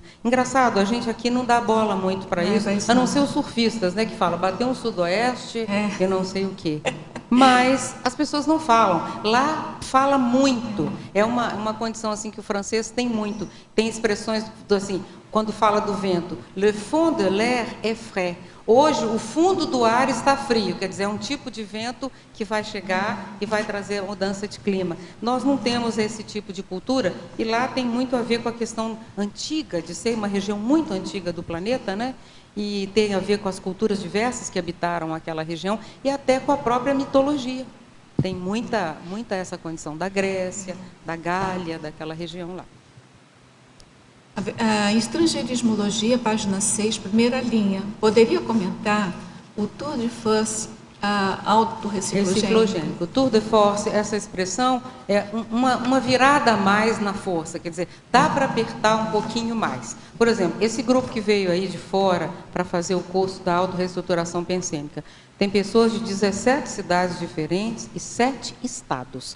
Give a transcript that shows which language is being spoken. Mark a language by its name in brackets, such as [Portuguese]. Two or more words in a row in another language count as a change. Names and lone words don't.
[Portuguese] Engraçado, a gente aqui não dá bola muito para isso, a não ser os surfistas, né, que falam, bateu um sudoeste, e não sei o quê. Mas as pessoas não falam. Lá fala muito. É uma condição assim que o francês tem muito. Tem expressões assim, quando fala do vento, [French] le fond de l'air est frais. [Portuguese] Hoje o fundo do ar está frio, quer dizer, é um tipo de vento que vai chegar e vai trazer mudança de clima. Nós não temos esse tipo de cultura e lá tem muito a ver com a questão antiga de ser uma região muito antiga do planeta, né? E tem a ver com as culturas diversas que habitaram aquela região e até com a própria mitologia. Tem muita essa condição da Grécia, da Gália, daquela região lá. A Estrangeirismologia, página 6, primeira linha. Poderia comentar o [French] tour de force [Portuguese] autorreciclogênico? [French] O tour de force, [Portuguese] essa expressão é uma virada a mais na força, quer dizer, dá para apertar um pouquinho mais. Por exemplo, esse grupo que veio aí de fora para fazer o curso da autorreestruturação pensêmica, tem pessoas de 17 cidades diferentes e 7 estados.